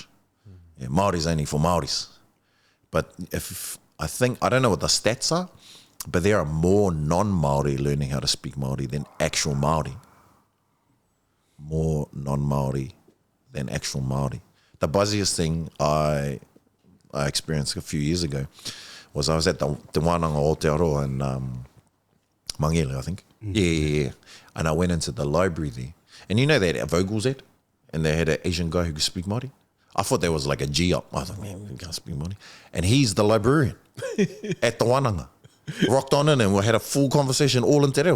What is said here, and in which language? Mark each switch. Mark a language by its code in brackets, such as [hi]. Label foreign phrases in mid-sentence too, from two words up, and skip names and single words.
[en] Yeah, Māori's only for Māoris. But I don't know what the stats are, but there are more non-Māori learning how to speak Māori than actual Māori. More non-Māori than actual Māori. The buzziest thing I experienced a few years ago was I was at the whanau o Aotearoa in Mangele, I think. Yeah. And I went into the library there. And you know they had Vogel's at? And they had an Asian guy who could speak Māori. I thought there was like a G up. I thought, man, we can't speak Māori. And he's the librarian at the whananga. Rocked on in and we had a full conversation all in Te Reo.